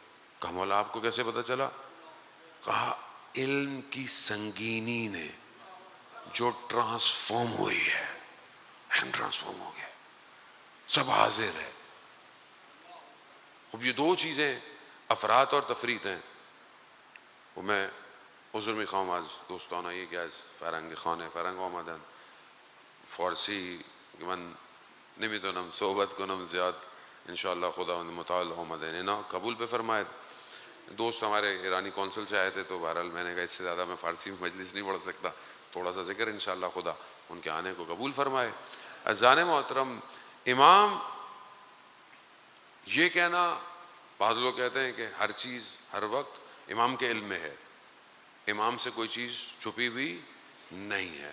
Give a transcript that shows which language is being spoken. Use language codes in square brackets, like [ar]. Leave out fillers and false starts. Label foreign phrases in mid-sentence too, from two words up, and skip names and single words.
[ur] کہا مولا آپ کو کیسے پتا چلا؟ کہا علم کی سنگینی نے جو ٹرانسفارم ہوئی ہے، علم ٹرانسفارم ہو گیا، سب حاضر ہے۔ اب یہ دو چیزیں افراد اور تفرید ہیں۔ [fa] وہ میں عذر میخوام از دوستان که از فرنگ خانه فرنگ آمدن، فارسی من نمیتونم صحبت کنم زیاد، انشاءاللہ خداوند متعال آمدن اینا قبول بفرمائید۔ [ur] دوست ہمارے ایرانی کونسل سے آئے تھے تو بہرحال میں نے کہا اس سے زیادہ میں فارسی میں مجلس نہیں پڑھ سکتا، تھوڑا سا ذکر، انشاءاللہ خدا ان کے آنے کو قبول فرمائے۔ عزیزان محترم، امام یہ کہنا، بعض لوگ کہتے ہیں کہ ہر چیز ہر وقت امام کے علم میں ہے، امام سے کوئی چیز چھپی ہوئی نہیں ہے۔